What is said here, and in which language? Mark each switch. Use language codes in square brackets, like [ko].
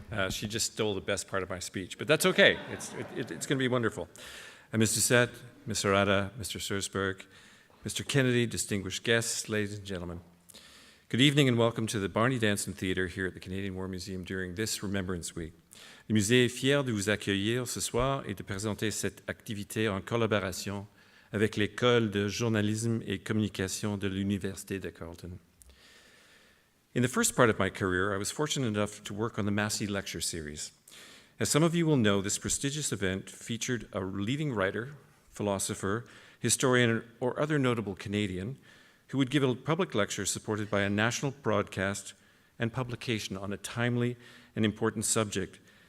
[en] She just stole the best part of my speech, but that's okay. It's going to be wonderful. Ms. Doucette, Ms. Harada, Mr. Stursberg, Mr. Kennedy, distinguished guests, ladies and gentlemen. Good evening and welcome to the Barney Danson Theatre here at the Canadian War Museum during this Remembrance Week. [fr] Le musée est fier de vous accueillir ce soir et de présenter cette activité en collaboration avec l'École de journalisme et communication de l'Université de Carleton. [en] In the first part of my career, I was fortunate enough to work on the Massey Lecture Series. As some of you will know, this prestigious event featured a leading writer, philosopher, historian, or other notable Canadian who would give a public lecture supported by a national broadcast and publication on a timely and important subject.